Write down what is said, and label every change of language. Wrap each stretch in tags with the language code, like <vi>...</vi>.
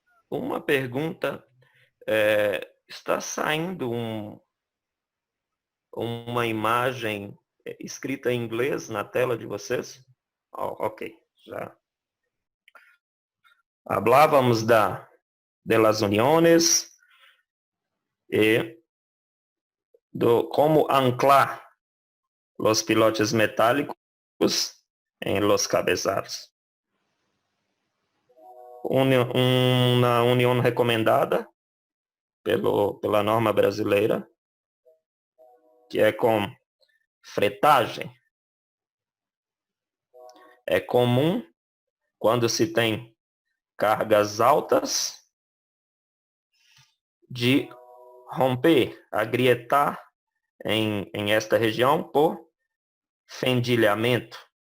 <pt>Uma pergunta, está saindo uma imagem escrita em inglês na tela de vocês? Oh, ok, já.</pt> <es>Hablávamos de las uniones</es> <pt>e como</pt> <es>anclar los pilotes metálicos en los cabezados.</es> <pt>Uma união recomendada pela norma brasileira, que é com fretagem. É comum, quando se tem cargas altas, de romper,</pt> <es>agrietar</es> <pt>em esta região por fendilhamento.</pt>